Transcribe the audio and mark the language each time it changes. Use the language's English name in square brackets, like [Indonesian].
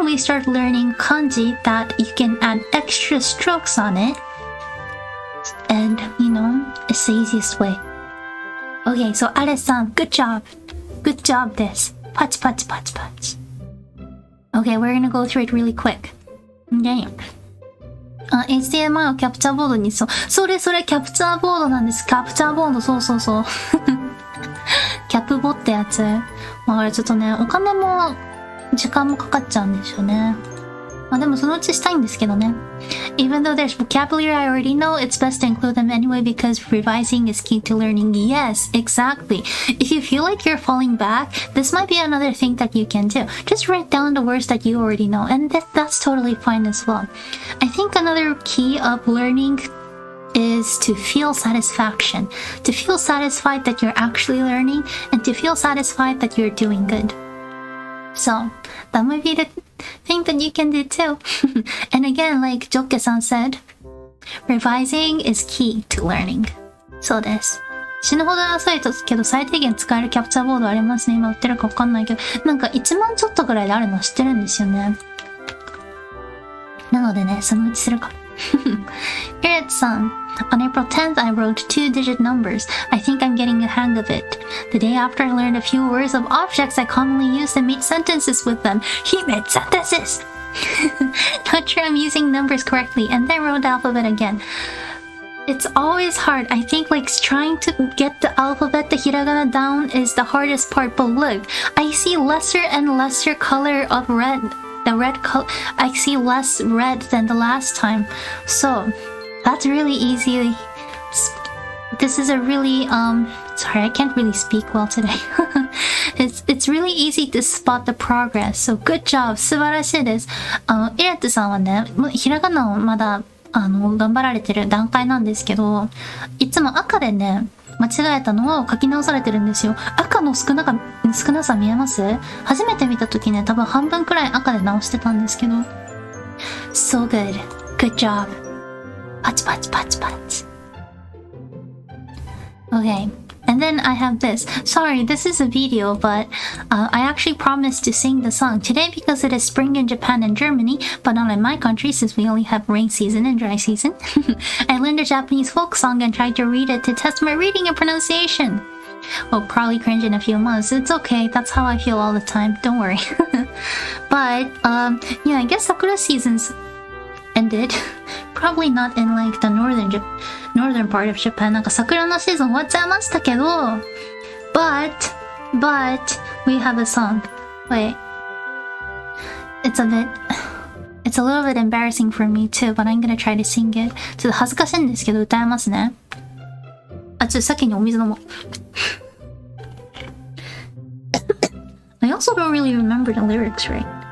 [English] then we start learning kanji that you can add extra strokes on it. And, it's the easiest way. Okay, so Are-san, good job. Good job this. Patch, patch, patch, patch. Okay, we're gonna go through it really quick. Okay. [Japanese] HDMI をキャプチャーボードにそれキャプチャーボードなんです。キャプチャーボード、そう。キャプボってやつ。だからちょっとね、お金も時間もかかっちゃうんですよね。まあでもそのうちしたいんですけどね。 [English] Even though there's vocabulary I already know, it's best to include them anyway because revising is key to learning. Yes, exactly. If you feel like you're falling back, this might be another thing that you can do. Just write down the words that you already know, and that's totally fine as well. I think another key of learning is to feel satisfaction. To feel satisfied that you're actually learning, and to feel satisfied that you're doing good. So, that might be the thing that you can do too. And again, like Jokke-san said, revising is key to learning. [Japanese] そうです。死ぬほど安いけど最低限使えるキャプチャーボードありますね。今売ってるかわかんないけど、なんか1万ちょっとぐらいであるの知ってるんですよね。なのでね、そのうちするか。 [English] Eric-san, on April 10th, I wrote 2-digit numbers. I think I'm getting a hang of it. The day after, I learned a few words of objects I commonly use and made sentences with them. He made sentences! Not sure I'm using numbers correctly, and then wrote the alphabet again. It's always hard. I think like trying to get the alphabet, the hiragana down is the hardest part. But look, I see lesser and lesser color of red. The red color, I see less red than the last time. So, that's really easy. This is a really, sorry, I can't really speak well today. It's really easy to spot the progress. So, good job. [Japanese] 素晴らしいです。イレットさんはね、ひらがなをまだ、頑張られてる段階なんですけど、いつも赤でね、間違えたのを書き直されてるんですよ。赤の少なさ見えます？初めて見た時ね、多分半分くらい赤で直してたんですけど。 [English] So good. Good job. [Japanese] パチパチパチパチ。 [English] Okay. And then I have this. Sorry, this is a video, but I actually promised to sing the song today because it is spring in Japan and Germany, but not in my country since we only have rain season and dry season. I learned a Japanese folk song and tried to read it to test my reading and pronunciation. Well, probably cringe in a few months. It's okay. That's how I feel all the time. Don't worry. But, yeah, I guess Sakura season's ended. Probably not in like the northern part of Japan. [Japanese] なんか桜のシーズン終わっちゃいましたけど [English] but we have a song. Wait. It's a little bit embarrassing for me too, but I'm gonna try to sing it. [Japanese] ちょっと恥ずかしいんですけど歌いますね。ちょっと先にお水飲もう。 [English] I also don't really remember the lyrics, right?